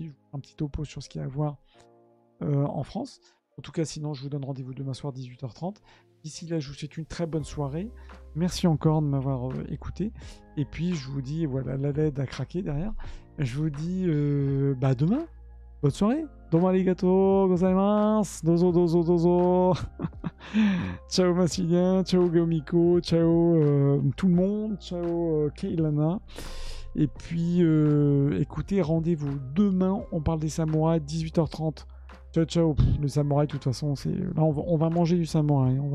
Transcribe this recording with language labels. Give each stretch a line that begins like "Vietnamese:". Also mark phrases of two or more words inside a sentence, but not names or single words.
French: Je vous ferai un petit topo sur ce qu'il y a à voir en France. En tout cas, sinon, je vous donne rendez-vous demain soir 18h30. D'ici là, je vous souhaite une très bonne soirée. Merci encore de m'avoir écouté. Et puis, je vous dis, voilà, la LED a craqué derrière. Je vous dis, bah demain, bonne soirée.
Japanese: どうもありがとうございます。どうぞ、どうぞ、どうぞ.
French: Ciao Massilien, ciao Gaomiko, ciao tout le monde, ciao Keilana. Et puis, écoutez, rendez-vous demain, on parle des samouraïs, 18h30. Ciao, ciao. Le samouraï, de toute façon, là, on va manger du samouraï.